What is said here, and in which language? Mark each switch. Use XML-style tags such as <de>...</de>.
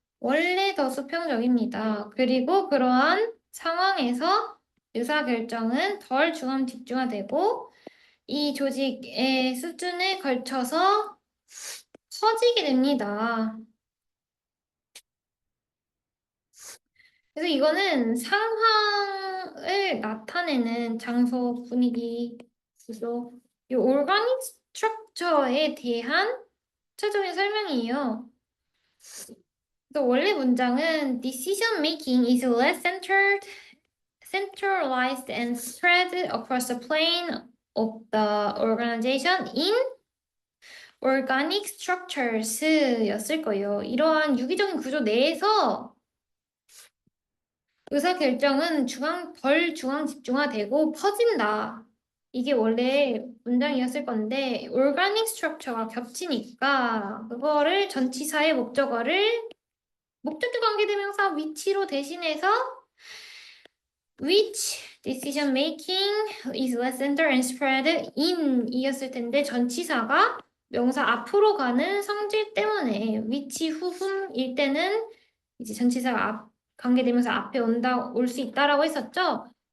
<ko>원래 더 수평적입니다. 그리고 그러한 상황에서 의사결정은 덜 중앙 집중화되고 이 조직의 수준에 걸쳐서 커지게 됩니다. 그래서 이거는 상황을 나타내는 장소, 분위기, 구조, 이 오르가닉 스트럭처에 대한 구체적인 설명이에요. 그래서 원래 문장은</ko> <en>Decision making is less centralized and spread across the plane of the organization in organic structures</en> <ko>였을 거예요. 이러한 유기적인 구조 내에서 의사결정은 덜 중앙 집중화되고 퍼진다. 이게 원래 문장이었을 건데 organic structure가 겹치니까 그거를 전치사의 목적격 관계대명사 위치로 대신해서</ko> <en>which decision making is less centered and spread in</en> <ko>이었을 텐데 전치사가 명사 앞으로 가는 성질 때문에 which 후음일 때는 이제 전치사가 관계대명사 앞에 올 수 있다라고 했었죠.</ko>